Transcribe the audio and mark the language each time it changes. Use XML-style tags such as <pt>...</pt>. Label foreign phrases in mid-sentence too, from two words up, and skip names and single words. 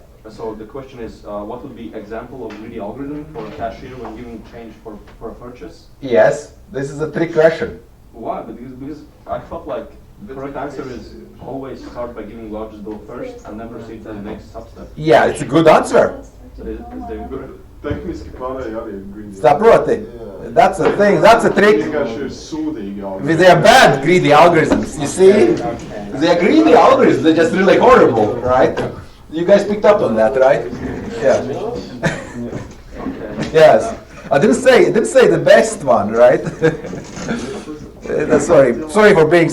<en>So the question is, what would be example of greedy algorithm for a cashier when giving change for a purchase? Yes, this is a trick question. Why? Because I felt like the correct answer is always start by giving largest bill first and then proceed to the next substep. Yeah, it's a good answer. So is there good?</en> <lv>Tehniski pārējie arī ir greedy. Saproti?</lv> <en>That's a thing, that's a trick.</en> <lv>Vienkārši ir sūdīgi algoritmi.</lv> <en>They are bad greedy algorithms, you see? They are greedy algorithms, they're just really horrible, right? You guys picked up on that, right? Yeah. Yes. I didn't say the best one, right? Sorry for being.</en>